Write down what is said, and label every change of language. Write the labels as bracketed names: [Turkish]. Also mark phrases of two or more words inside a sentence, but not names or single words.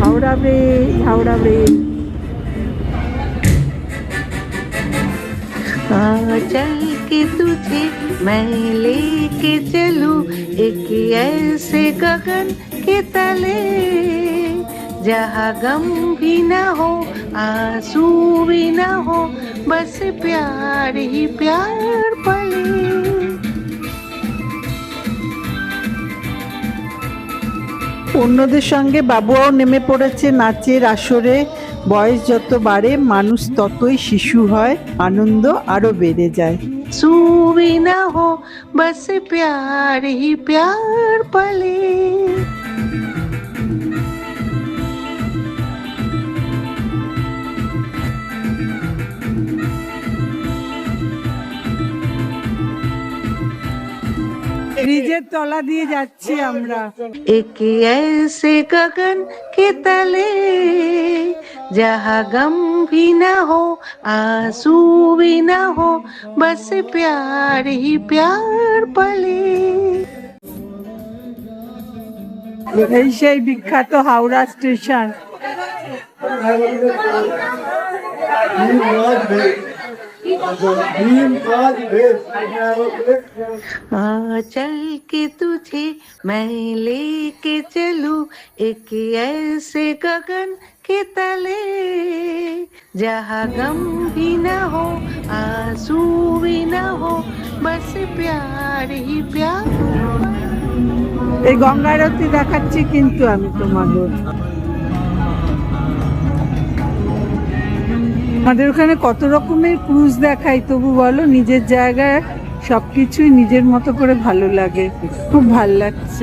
[Bangla] হাওড়া ব্রিজ। [Hindi] चल के तुझे मैं लेके चलूं एक ऐसे गगन के तले जहाँ गम भी ना हो आंसू भी ना हो बस प्यार ही प्यार पले। [Bangla] অন্যদের সঙ্গে বাবুয়াও নেমে পড়েছে নাচের আসরে। বয়স যত বাড়ে মানুষ ততই শিশু হয়, আনন্দ আরো বেড়ে যায়। [Hindi] आंसू भी ना हो बस प्यार ही प्यार पले। [Bangla] ব্রিজের তলা দিয়ে যাচ্ছি আমরা। [Hindi] एक ऐसे गगन के तले जहाँ गम भी ना हो आंसू भी ना हो बस प्यार ही प्यार पले। [Bangla] এই সেই বিখ্যাত হাওড়া স্টেশন। [Hindi] चल के तुझे मैं लेके चलूं एक ऐसे गगन के तले जहाँ गम भी ना हो आंसू भी ना हो बस प्यार ही प्यार। [Bangla] এই গঙ্গা আরতি দেখাচ্ছি কিন্তু আমি তোমাদের। আমাদের ওখানে কত রকমের ক্রুজ দেখাই, তবু বলো নিজের জায়গায় সবকিছুই নিজের মতো করে ভালো লাগে, খুব ভালো লাগছে।